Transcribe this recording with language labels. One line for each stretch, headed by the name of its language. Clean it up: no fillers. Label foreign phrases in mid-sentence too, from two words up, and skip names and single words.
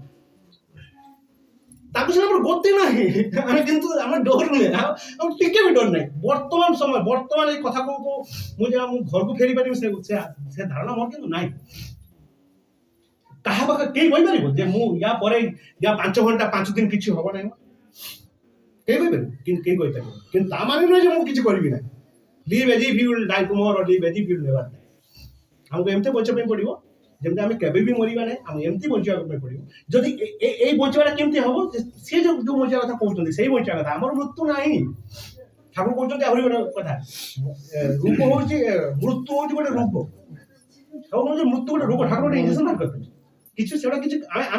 Odia: ତାକୁ ସିନା ଆମର ଗତି ନାହିଁ ଆମେ କିନ୍ତୁ ଆମେ ଡର ନୁହେଁ ଆଉ ଟିକେ ବି ଡର ନାହିଁ ବର୍ତ୍ତମାନ ଏଇ କଥା ମୁଁ ଘରକୁ ଫେରି ପାରିବି ସେ ଧାରଣା ମୋର କିନ୍ତୁ ନାହିଁ କାହା ପାଖରେ କେହି କହିପାରିବ ଯେ ମୁଁ ୟା ପରେ 5 ଘଣ୍ଟା 5 ଦିନ କିଛି ହବ ନାହିଁ କେହି କହିପାରିବ କେହି କହିପାରିବ କିନ୍ତୁ ତା ମାନେ ନୁହେଁ ଯେ ମୁଁ କିଛି କରିବି ନାହିଁ
English: live as if you will die tomorrow live as if you will never die
Odia: ଆମକୁ ଏମିତି ବଞ୍ଚିବା ପାଇଁ ପଡିବ ଯେମିତି ଆମେ କେବେ ବି ମରିବା ନାହିଁ ଆମେ ଏମିତି ବଞ୍ଚିବା ପାଇଁ ପଡିବ ଯଦି ଏଇ ବଞ୍ଚିବାଟା କେମିତି ହବ ସେ ଯୋଉ ବଞ୍ଚିବା କଥା କହୁଛନ୍ତି ସେଇ ବଞ୍ଚିବା କଥା ଆମର ମୃତ୍ୟୁ ନାହିଁ ଠାକୁର କହୁଛନ୍ତି ଆହୁରି ଗୋଟେ କଥା ରୂପ ହଉଛି ମୃତ୍ୟୁ ହଉଛି ଗୋଟେ ରୂପ ମୃତ୍ୟୁ ଗୋଟେ ରୂପ ଠାକୁର ଗୋଟେ ଇଞ୍ଜେକ୍ସନ ବାହାର କରିଥିଲେ କିଛି ସେଗୁଡ଼ା କିଛି ଆମେ